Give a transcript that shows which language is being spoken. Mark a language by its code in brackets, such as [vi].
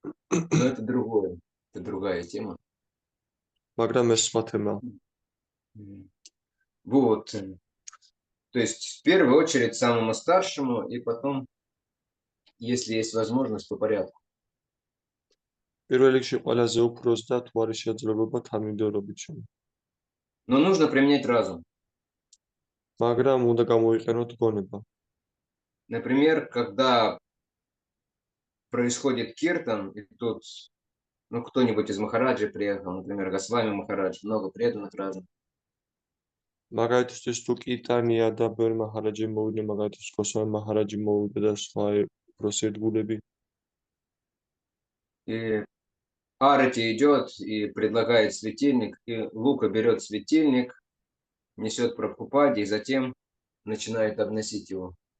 [ru] Но это другое, это другая тема. [ka] მაგრამ ეს სხვა თემაა. [ru] Вот. То есть в первую очередь самому старшему, и потом, если есть возможность, по порядку. [ka] პირველ რიგში ყველაზე უფროს და თუ არის შესაძლებლობა თანმიმდევრობით შენ. [ru] Но нужно применять разум. [ka] მაგრამ უნდა გამოიყენოთ გონება. [ru] Например, когда происходит киртан, и тут кто-нибудь из Махараджи приехал, например, Госвами Махарадж, много преданных разных. [ka] მაგალითისთვის თუ კიტანია და ბევრი მაჰარაჯი მოვიდა, მაგალითისთვის გოსვამი მაჰარაჯი მოვიდა და სხვა უფროსი ერთგულები. [ru] И Арати идет и предлагает светильник, и Лука берет светильник, несет Прабхупаде, и затем начинает обносить его.